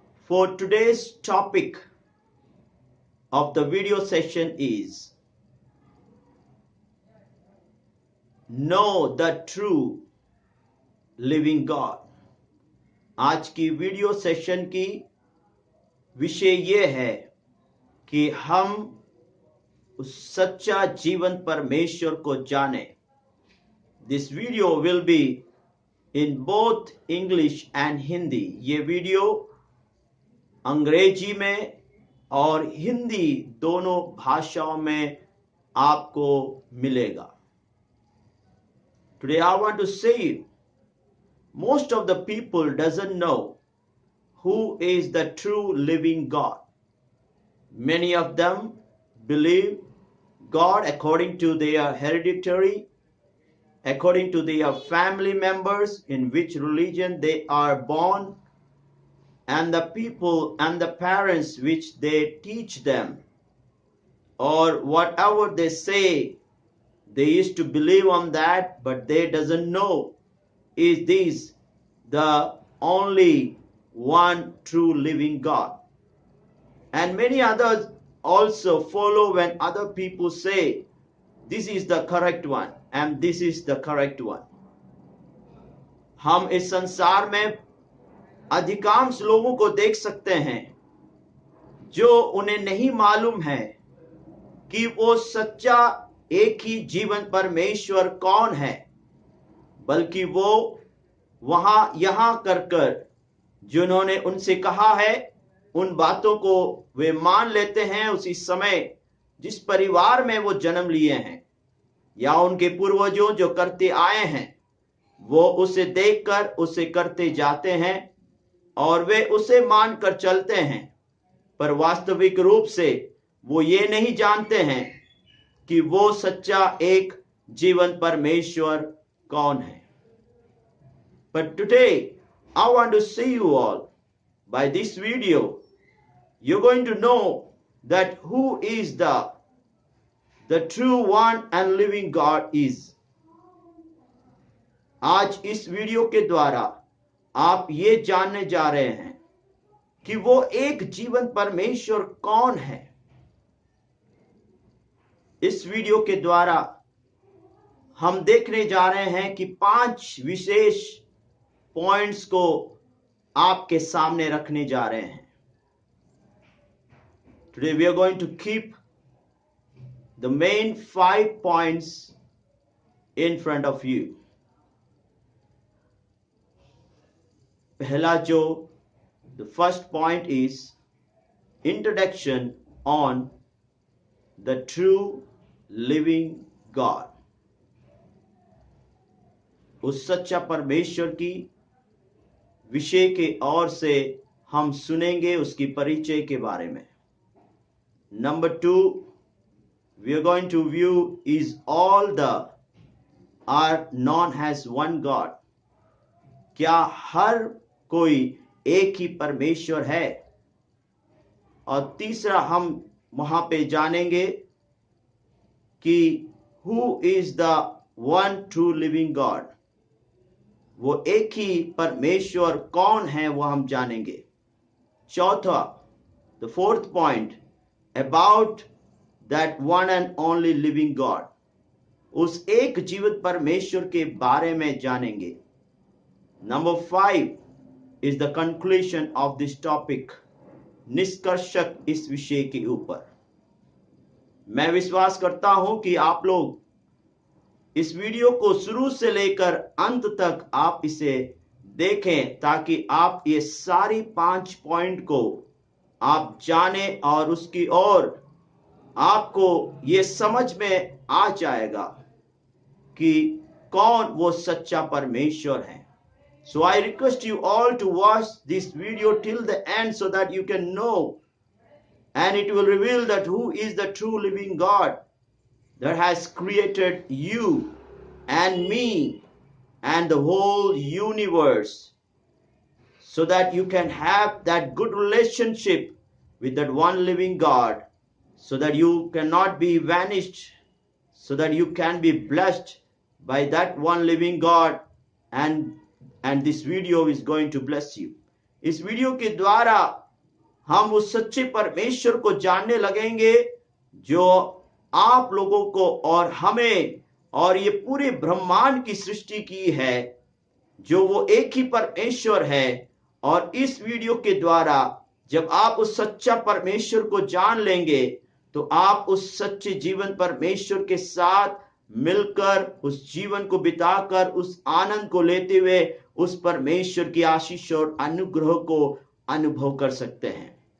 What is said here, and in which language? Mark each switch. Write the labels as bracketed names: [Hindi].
[English] For today's topic of the video session is Know the True Living God. [Hindi] आज की video session की विषय ये है कि हम उस सच्चा जीवन परमेश्वर को जाने. [English] This video will be in both English and Hindi. [Hindi] ये वीडियो अंग्रेजी में और हिंदी दोनों भाषाओं में आपको मिलेगा. [English] Today I want to say most of the people doesn't know who is the true living God. Many of them believe God according to their hereditary, according to their family members, in which religion they are born, and the people and the parents which they teach them, or whatever they say, they used to believe on that, but they doesn't know is this the only one true living God. And many others also follow when other people say this is the correct one and this is the correct one. [Hindi] हम इस संसार में अधिकांश लोगों को देख सकते हैं जो उन्हें नहीं मालूम है कि वो सच्चा एक ही जीवन परमेश्वर कौन है, बल्कि वो वहां यहां कर जिन्होंने उनसे कहा है उन बातों को वे मान लेते हैं. उसी समय जिस परिवार में वो जन्म लिए हैं या उनके पूर्वजों जो करते आए हैं वो उसे देखकर उसे करते जाते हैं और वे उसे मानकर चलते हैं, पर वास्तविक रूप से वो ये नहीं जानते हैं कि वो सच्चा एक जीवन परमेश्वर कौन है. [English] But today I want to see you all by this video. You're going to know that who is the true one and living God is. [Hindi] आज इस वीडियो के द्वारा आप ये जानने जा रहे हैं कि वो एक जीवन परमेश्वर कौन है. इस वीडियो के द्वारा हम देखने जा रहे हैं कि 5 विशेष पॉइंट्स को आपके सामने रखने जा रहे हैं. [English] Today we are going to keep the main 5 points in front of you. [Hindi] पहला जो [English] the first point is introduction on the true living God. [Hindi] उस सच्चा परमेश्वर की विषय के ओर से हम सुनेंगे, उसकी परिचय के बारे में. [English] Number 2, we are going to view is all the are known as one God. [Hindi] क्या हर कोई एक ही परमेश्वर है? और तीसरा हम वहां पे जानेंगे कि [English] who is the one true living God. [Hindi] वो एक ही परमेश्वर कौन है वो हम जानेंगे. चौथा, [English] the fourth point about that one and only living God. [Hindi] उस एक जीवित परमेश्वर के बारे में जानेंगे. [English] Number 5 is the conclusion of this topic. [Hindi] निष्कर्षक इस विषय के ऊपर. मैं विश्वास करता हूं कि आप लोग इस वीडियो को शुरू से लेकर अंत तक आप इसे देखें ताकि आप ये सारी 5 पॉइंट को आप जाने और उसकी ओर आपको ये समझ में आ जाएगा कि कौन वो सच्चा परमेश्वर है. [English] So I request you all to watch this video till the end so that you can know and it will reveal that who is the true living God that has created you and me and the whole universe, so that you can have that good relationship with that one living God, so that you cannot be vanished, so that you can be blessed by that one living God, and this video is going to bless you. [Hindi] इस video के द्वारा हम उस सच्चे परमेश्वर को जानने लगेंगे जो आप लोगों को और हमें और ये पूरे ब्रह्मांड की सृष्टि की है, जो वो एक ही परमेश्वर है. और इस वीडियो के द्वारा जब आप उस सच्चा परमेश्वर को जान लेंगे तो आप उस सच्चे जीवन परमेश्वर के साथ मिलकर उस जीवन को बिताकर उस आनंद को लेते हुए उस परमेश्वर की आशीष और अनुग्रह को अनुभव कर सकते हैं.